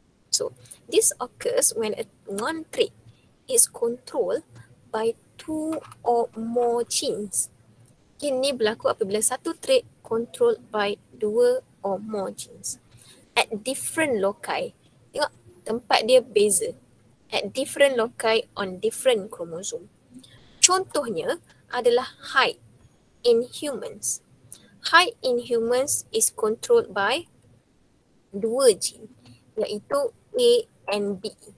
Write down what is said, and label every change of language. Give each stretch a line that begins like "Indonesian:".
English: So this occurs when one trait is controlled by 2 or more genes.
Malay: Ini berlaku apabila satu trait
English: controlled by 2 or more genes. At different loci.
Malay: Tengok tempat dia beza.
English: At different loci on different chromosome.
Malay: Contohnya adalah height in humans.
English: Height in humans is controlled by 2 gene,
Malay: iaitu
English: A and B.